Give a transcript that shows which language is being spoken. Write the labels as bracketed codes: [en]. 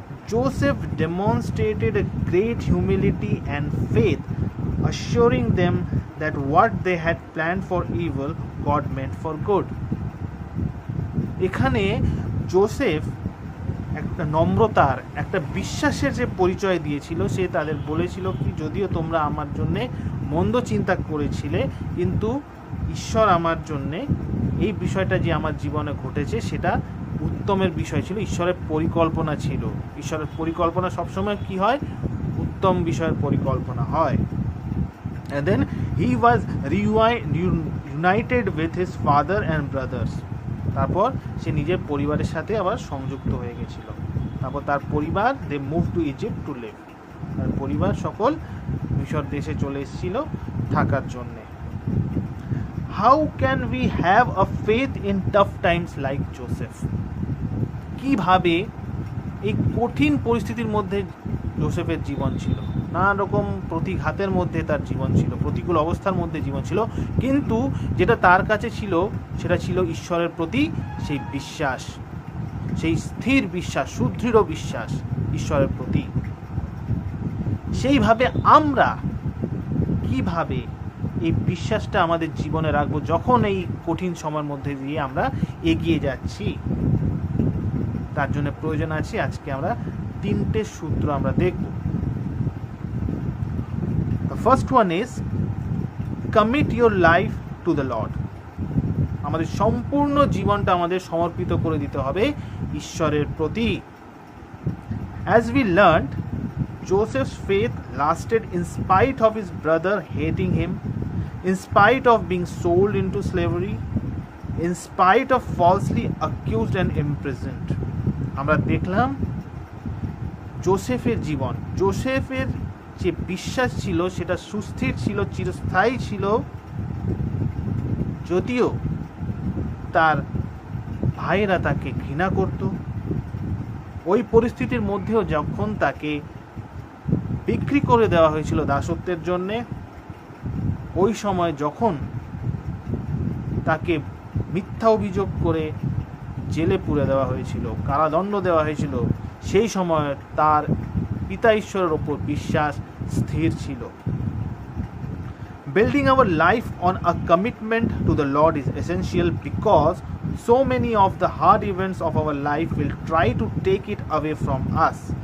[en] Joseph demonstrated a great humility and faith, assuring them that what they had planned for evil, God meant for good. [bn] এখানে Joseph একটা নম্রতার, একটা বিশ্বাসের যে পরিচয় দিয়েছিল। সে তাদের বলেছিল কি, যদিও তোমরা আমার জন্যে মন্দ চিন্তা করেছিলে, কিন্তু ঈশ্বর আমার জন্যে এই বিষয়টা যে আমার জীবনে ঘটেছে সেটা উত্তমের বিষয় ছিল, ঈশ্বরের পরিকল্পনা ছিল। ঈশ্বরের পরিকল্পনা সবসময় কি হয়, উত্তম বিষয়ের পরিকল্পনা হয়। [en] And then he was reunited with his father and brothers. [bn] তারপর সে নিজের পরিবারের সাথে আবার সংযুক্ত হয়ে গেছিল। তারপর তার পরিবার [en] They move to Egypt to live. [bn] তার পরিবার সকল মিশর দেশে চলে এসেছিল থাকার জন্যে। [en] How can we have a faith in tough times like Joseph? [bn] কিভাবে এই কঠিন পরিস্থিতির মধ্যে জোসেফের জীবন ছিল, নানা রকম প্রতিঘাতের মধ্যে তার জীবন ছিল, প্রতিকূল অবস্থার মধ্যে জীবন ছিল, কিন্তু যেটা তার কাছে ছিল সেটা ছিল ঈশ্বরের প্রতি সেই বিশ্বাস, সেই স্থির বিশ্বাস, সুদৃঢ় বিশ্বাস ঈশ্বরের প্রতি। সেইভাবে আমরা কিভাবে এই বিশ্বাসটা আমাদের জীবনে রাখবো যখন এই কঠিন সময়ের মধ্যে দিয়ে আমরা এগিয়ে যাচ্ছি? তার জন্য প্রয়োজন আছে আজকে আমরা তিনটে সূত্র আমরা দেখব। [en] The first one is commit your life to the Lord. [bn] আমাদের সম্পূর্ণ জীবনটা আমাদের সমর্পিত করে দিতে হবে ঈশ্বরের প্রতি। [en] As we learned, Joseph's faith lasted in spite of his brother hating him, in spite of being sold into slavery, in spite of falsely accused and imprisoned. [bn] আমরা দেখলাম জোসেফের জীবন, জোসেফের যে বিশ্বাস ছিল সেটা সুস্থির ছিল, চিরস্থায়ী ছিল, যদিও তার ভাইয়েরা তাকে ঘৃণা করত। ওই পরিস্থিতির মধ্যেও যখন তাকে বিক্রি করে দেওয়া হয়েছিল দাসত্বের জন্যে, ওই সময় যখন তাকে মিথ্যা অভিযোগ করে জেলে পুরে দেওয়া হয়েছিল, কারাদণ্ড দেওয়া হয়েছিল, সেই সময় তার পিতা ঈশ্বরের ওপর বিশ্বাস স্থির ছিল। [en] Building our life on a commitment to the Lord is essential because so many of the hard events of our life will try to take it away from us.